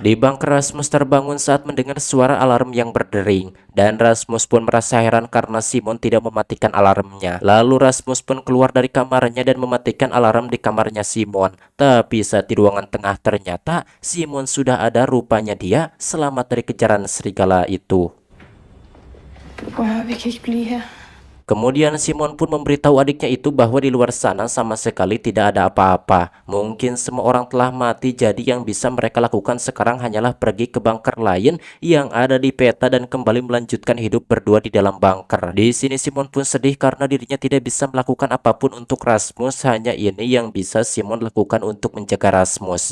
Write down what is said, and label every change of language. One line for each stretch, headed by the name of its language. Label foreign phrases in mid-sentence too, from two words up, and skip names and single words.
Indonesian: Di bunker Rasmus terbangun saat mendengar suara alarm yang berdering. Dan Rasmus pun merasa heran karena Simon tidak mematikan alarmnya. Lalu Rasmus pun keluar dari kamarnya dan mematikan alarm di kamarnya Simon. Tapi saat di ruangan tengah ternyata Simon sudah ada, rupanya dia selamat dari kejaran serigala itu.
Danish: prøv at vi kan ikke blive her.
Indonesian: Kemudian Simon pun memberitahu adiknya itu bahwa di luar sana sama sekali tidak ada apa-apa. Mungkin semua orang telah mati, jadi yang bisa mereka lakukan sekarang hanyalah pergi ke bunker lain yang ada di peta dan kembali melanjutkan hidup berdua di dalam bunker. Di sini Simon pun sedih karena dirinya tidak bisa melakukan apapun untuk Rasmus, hanya ini yang bisa Simon lakukan untuk menjaga Rasmus.